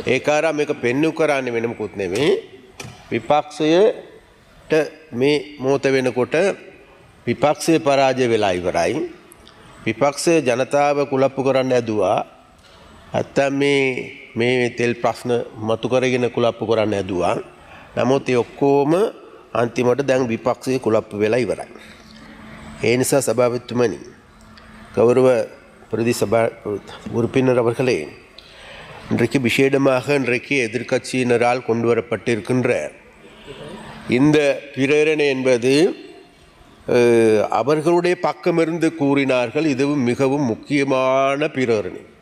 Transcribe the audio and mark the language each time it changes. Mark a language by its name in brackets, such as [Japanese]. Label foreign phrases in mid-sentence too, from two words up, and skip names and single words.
[Sinhala] ඒකාරා මේක පෙන්නු කරන්නේ වෙන මොකුත් නෙමෙයි. විපක්ෂයට මේ මොහොත වෙනකොට විපක්ෂයේ පරාජය වෙලා ඉවරයි. විපක්ෂයේ ජනතාව කුලප්පු කරන්න ඇදුවා. නැත්තම් මේ තෙල් ප්‍රශ්න මතු කරගෙන කුලප්පු කරන්න ඇදුවා. නමුත් ඒ ඔක්කොම අන්තිමට දැන් විපක්ෂයේ කුලප්පු වෙලා ඉවරයි. ඒ නිසා [Tamil] சபாபதித்துமணி கௌரவ பிரதி சபா உறுப்பினர் அவர்களே, இன்றைக்கு விசேடமாக இன்றைக்கு எதிர்க்கட்சியினரால் கொண்டு வரப்பட்டிருக்கின்ற இந்த பிரேரணை என்பது அவர்களுடைய பக்கமிருந்து கூறினார்கள் இது மிகவும் முக்கியமான பிரேரணை.